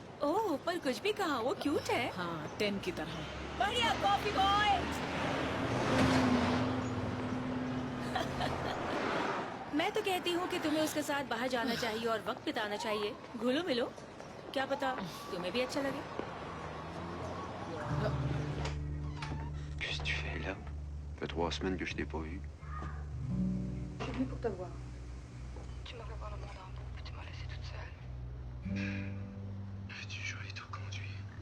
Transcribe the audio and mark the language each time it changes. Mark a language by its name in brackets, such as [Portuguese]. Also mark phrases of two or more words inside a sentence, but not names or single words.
[Hindi] ओह, पर कुछ भी कहा, वो क्यूट है। हाँ, 10 की तरह। बढ़िया [English] coffee boy. [Hindi] मैं तो कहती हूँ कि तुम्हें उसके साथ बाहर जाना चाहिए और वक्त बिताना चाहिए। घुलो मिलो, क्या पता तुम्हें भी अच्छा लगे। [French] Qu'est-ce que tu fais là? Ça fait 3 semaines que je t'ai pas vu. Je suis venue pour te voir. Tu m'as fait voir le monde en bout, puis tu m'as laissée toute seule. Tu choisis de conduire.